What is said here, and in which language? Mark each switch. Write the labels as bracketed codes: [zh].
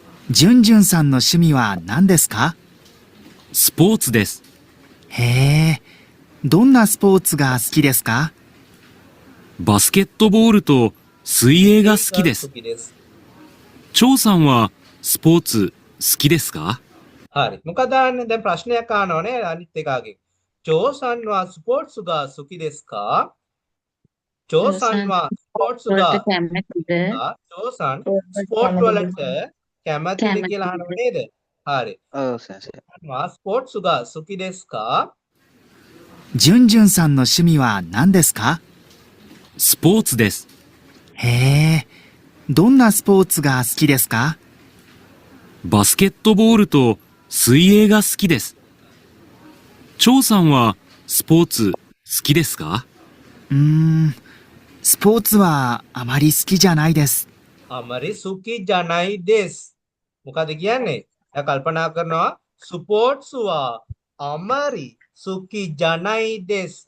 [ja] ジュンジュンさんの趣味は何ですか？スポーツです。へえ、どんなスポーツが好きですか？バスケットボールと水泳が好きです。張さんはスポーツ好きですか？ [si] හරි. මොකද දැන් ප්‍රශ්නයක් අහනවනේ අනිත් එකාගෙන්. [ja] චෝසන් වා ස්පෝර්ට්ස් ගා සුකි දෙස් කා? චෝසන් වා ස්පෝර්ට්ස් ගා [si] චෝසන් ස්පෝර්ට් වලට කැමතිද කියලා අහනව නේද? හරි. ඔව් සර්. [ja] වා ස්පෝර්ට්ස් ගා සුකි දෙස් කා? ジュンジュンさんの趣味は何ですか？スポーツです。へえ、どんなスポーツが好きですか？バスケットボールと水泳が好きです。張さんはスポーツ好きですか？スポーツはあまり好きじゃないです。 අමරි සුකි ජනයි දෙස්. [si] මොකද කියන්නේ? දැන් කල්පනා කරනවා [ja] ස්පෝර්ට්ස් වා අමරි සුකි ජනයි දෙස්.